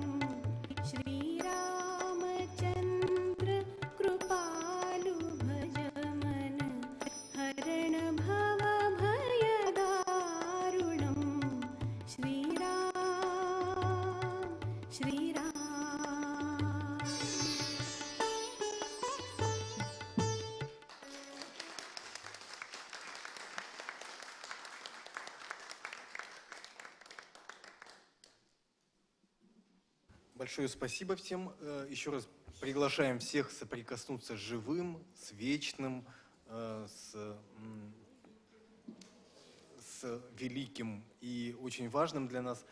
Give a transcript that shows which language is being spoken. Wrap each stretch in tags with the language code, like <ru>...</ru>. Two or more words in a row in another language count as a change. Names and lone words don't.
<sa>श्री रामचंद्र कृपालु भजमन हरण भवभयदारुणं. श्री राम, श्री राम.</sa> <ru>Большое спасибо всем. Еще раз приглашаем всех соприкоснуться с живым, с вечным, с великим и очень важным для нас.</ru>